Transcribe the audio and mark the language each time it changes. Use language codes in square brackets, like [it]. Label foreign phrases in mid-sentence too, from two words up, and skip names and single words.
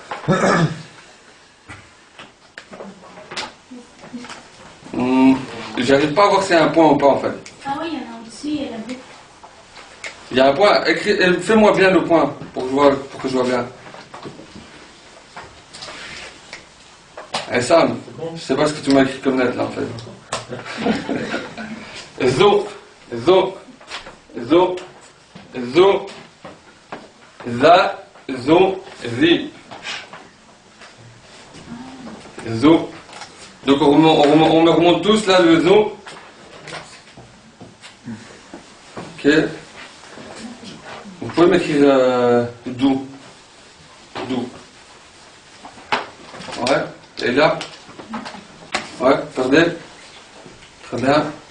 [fr] J'arrive pas à voir si c'est un point ou pas en fait. Ah oui, il y en a au-dessus, il y a la boucle. Il y a un point, fais-moi bien le point pour que je vois bien. Eh Sam, je sais pas ce que tu m'as écrit comme lettre là en fait. Zo, zo, zo, zo, za, zo, zi. Zo. Donc on me remonte tous là le zo. Ok. Vous pouvez m'écrire dou. Dou. Ouais. Et là. Ouais, regardez. Très bien.